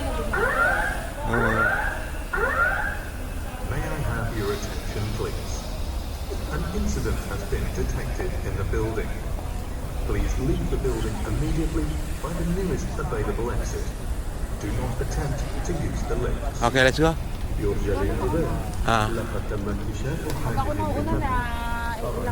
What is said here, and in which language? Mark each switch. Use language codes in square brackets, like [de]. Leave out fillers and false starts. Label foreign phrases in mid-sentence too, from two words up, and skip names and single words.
[en] May I have your attention, please? An incident has been detected in the building. Please leave the building immediately by the nearest available exit. Do not attempt to use the lift. Okay, let's go. [ar] يرجى الانتباه. Ah, لقد تم اكتشاف [tl] Huwag ako nung una na ito lang.